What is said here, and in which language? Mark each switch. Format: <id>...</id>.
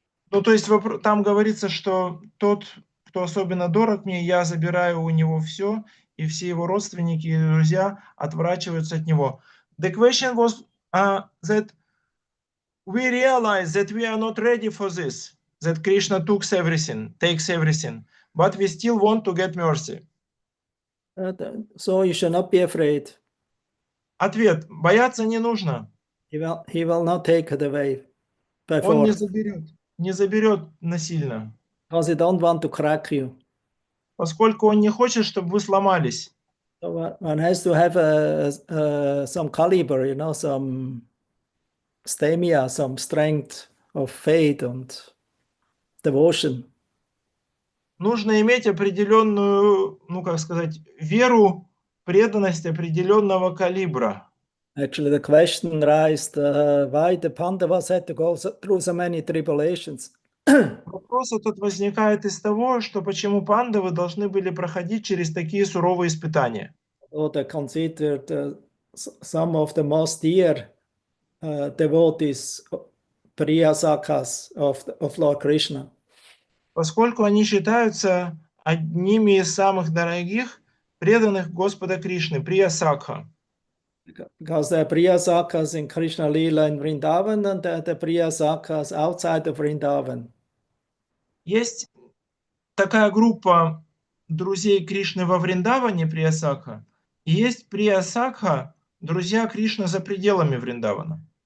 <ru>Ну, то есть там говорится, что тот, кто особенно дорог мне, я забираю у него все, и все его родственники и друзья отворачиваются от него.</ru> <en>The question was that we realize that we are not ready for this, that Krishna takes everything, but we still want to get mercy. So you should not be afraid.</en> <ru>Ответ: бояться не нужно.</ru> <en>He will not take it away by</en> <ru>Он</ru> <en>force.</en> <ru>не заберет насильно.</ru> <en>Because he don't want to crack you.</en> <ru>Поскольку он не хочет, чтобы вы сломались.</ru> <en>So one has to have some caliber, you know, some stamina, some strength of faith and devotion.</en> <ru>Нужно иметь определенную, ну как сказать, веру, преданность определенного калибра.</ru> <en>Actually, the question raised why the Pandavas had to go through so many tribulations.</en> <ru>Вопрос этот возникает из того, что почему пандавы должны были проходить через такие суровые испытания.</ru> <en>Or they considered some of the most dear devotees, Priyasakhas of Lord Krishna.</en> <ru>Поскольку они считаются одними из самых дорогих преданных Господа Кришны, Прия-сакха.</ru> <en>Because there are Priyasakhas in Krishna Lila in Vrindavan and there are Priyasakhas outside of Vrindavan.</en> <ru>Есть такая группа друзей Кришны во Вриндаване, Прия-сакха, и есть Прия-сакха, друзья Кришны за пределами Вриндавана.</ru>